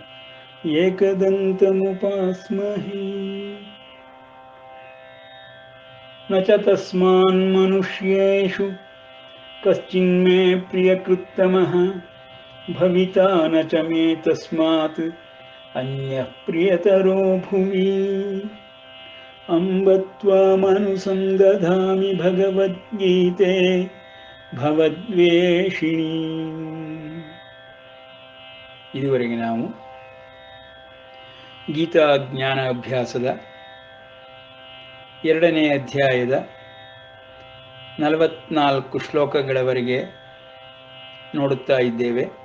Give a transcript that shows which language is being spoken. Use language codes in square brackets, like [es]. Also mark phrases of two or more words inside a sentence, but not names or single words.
[sa] एकदन्तमुपास्महे न च तस्मान्मनुष्येषु कश्चिन्मे प्रियकृत्तमः भविता न च मे तस्मात् ಅನ್ಯಃ ಪ್ರಿಯತರೋ ಭುವಿ ಅಂಬತ್ವಾಮನುಸಂದಧಾಮಿ ಭಗವದ್ಗೀತೆ ಭವದ್ವೇಷಿಣಿ. [kn] ಇದುವರೆಗೆ ನಾವು ಗೀತಾ ಜ್ಞಾನ ಅಭ್ಯಾಸದ 2ನೇ ಅಧ್ಯಾಯದ 44 ಶ್ಲೋಕಗಳವರೆಗೆ ನೋಡುತ್ತಾ ಇದ್ದೇವೆ.